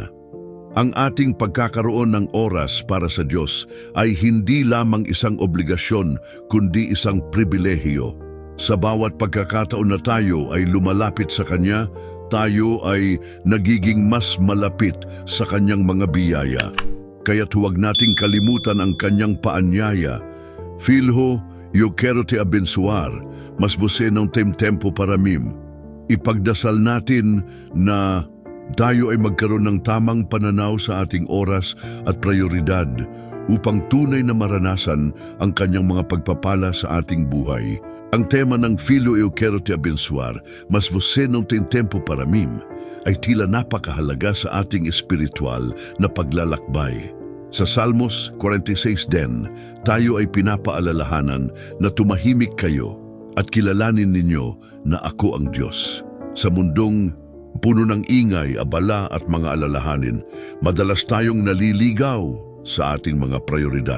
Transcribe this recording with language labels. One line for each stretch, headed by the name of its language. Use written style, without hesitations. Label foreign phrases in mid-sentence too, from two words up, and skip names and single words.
Filipino: Ang ating pagkakaroon ng oras para sa Diyos ay hindi lamang isang obligasyon, kundi isang pribilehiyo. Sa bawat pagkakataon na tayo ay lumalapit sa Kanya, tayo ay nagiging mas malapit sa Kanyang mga biyaya. Kaya't huwag nating kalimutan ang Kanyang paanyaya.
Portuguese: Filho, eu quero te abençoar, mas você não tem tempo para mim.
Filipino: Ipagdasal natin na tayo ay magkaroon ng tamang pananaw sa ating oras at prioridad upang tunay na maranasan ang kanyang mga pagpapala sa ating buhay. Ang tema ng
Portuguese: Filo eu quero te abençoar, mas você não tem tempo para mim,
Filipino: ay tila napakahalaga sa ating espiritual na paglalakbay. Sa Salmos 46 din, tayo ay pinapaalalahanan na tumahimik kayo at kilalanin ninyo na ako ang Diyos. Sa mundong puno ng ingay, abala at mga alalahanin, madalas tayong naliligaw sa ating mga prioridad.